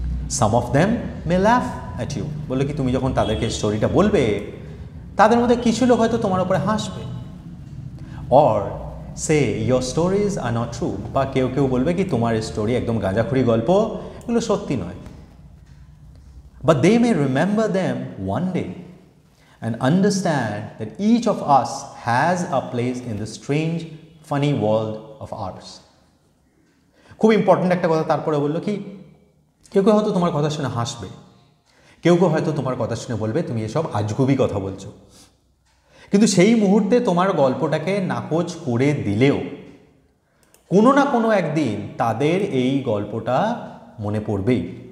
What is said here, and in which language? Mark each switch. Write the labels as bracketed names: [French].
[English] some of them may laugh at you, [Bangla] বললো কি তুমি যখন তাদেরকে স্টোরিটা বলবে, তাদের মধ্যে কিছু লোক হয়তো তোমার উপরে হাসবে। [English] or say your stories are not true, [Bangla] বা কেউ কেউ বলবে কি তোমার স্টোরি একদম গাঁজাখুরি গল্প, এগুলো সত্যি নয়। [English] But they may remember them one day and understand that each of us has a place in the strange, funny world of ours. [Bangla] খুব ইম্পর্ট্যান্ট একটা কথা তারপরে বললো কি, কেউ কেউ হয়তো তোমার কথা শুনে হাসবে, কেউ কেউ হয়তো তোমার কথা শুনে বলবে তুমি এসব আজগুবি কথা বলছো, কিন্তু সেই মুহূর্তে তোমার গল্পটাকে নাকচ করে দিলেও কোনো না কোনো একদিন তাদের এই গল্পটা মনে পড়বেই।